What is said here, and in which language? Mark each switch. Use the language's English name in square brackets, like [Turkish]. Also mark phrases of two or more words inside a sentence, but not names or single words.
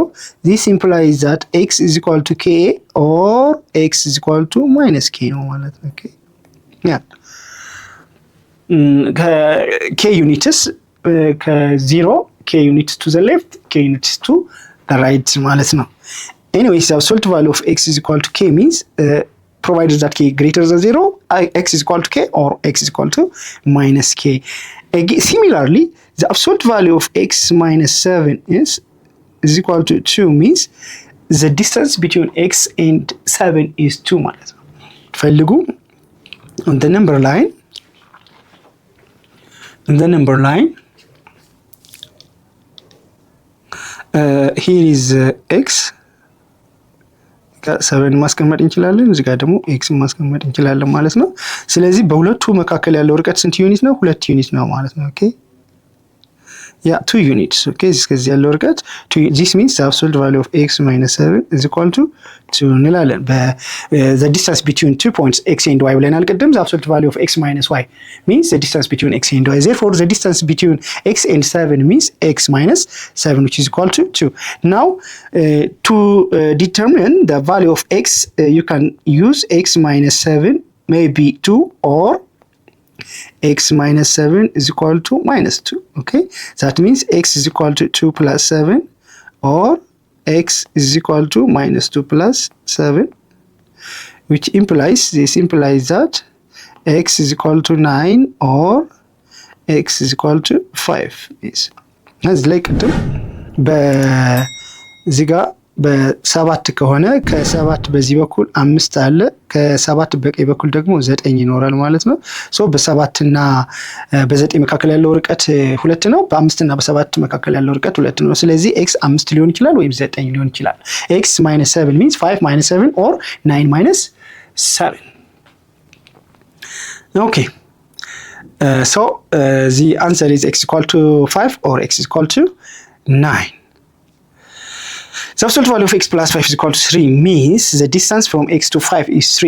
[English] This implies that x is equal to k or x is equal to minus k. Okay? Yeah. K units, k0, k units to the left, k units to the right [Amharic] ማለት ነው። [English] Anyways, the absolute value of x is equal to k means provided that k greater than 0, x is equal to k or x is equal to minus k. Again, similarly, the absolute value of x minus 7 is equal to 2 means the distance between x and 7 is 2 [Amharic] ማለት ነው። [English] ፈልጉ on the number line, here is x [Amharic] 7 ማስቀመጥ እንችላለን። እዚህ ጋር ደግሞ x ማስቀመጥ እንችላለን ማለት ነው። ስለዚህ በሁለቱ መካከል ያለው ርቀት ስንት ዩኒት ነው? 2 ዩኒት ነው ማለት ነው። ኦኬ [English] Yeah, 2 units. [Amharic] Okay, እስከዚህ ያለው ርቀት this means the absolute value of x minus 7 is equal to 2 እንላለን። the distance between 2 points x and y ብለናል ቅድም። the absolute value of x minus y means the distance between x and y. [English] Therefore, the distance between x and 7 means x minus 7, which is equal to 2. Now, to determine the value of x, you can use x minus 7 maybe 2 or x minus 7 is equal to minus 2. Okay, that means x is equal to 2 plus 7 or x is equal to minus 2 plus 7, which implies that x is equal to 9 or x is equal to 5. Yes, that's like [Amharic] በዚህ ጋር በሰባት ከሆነ ከሰባት በዚህ በኩል 5 አለ፣ ከሰባት በቀኝ በኩል ደግሞ 9 ይኖራል ማለት ነው። ሶ በሰባትና በ9 መካከል ያለው ርቀት 2 ነው። በ5 እና በ7 መካከል ያለው ርቀት 2 ነው። ስለዚህ x 5 ሊሆን ይችላል ወይም 9 ሊሆን ይችላል። [English] x minus 7 means 5 minus 7 or 9 minus 7. Okay. So the answer is x equal to 5 or x is equal to 9. The absolute value of x plus 5 is equal to 3 means the distance from x to 5 is 3.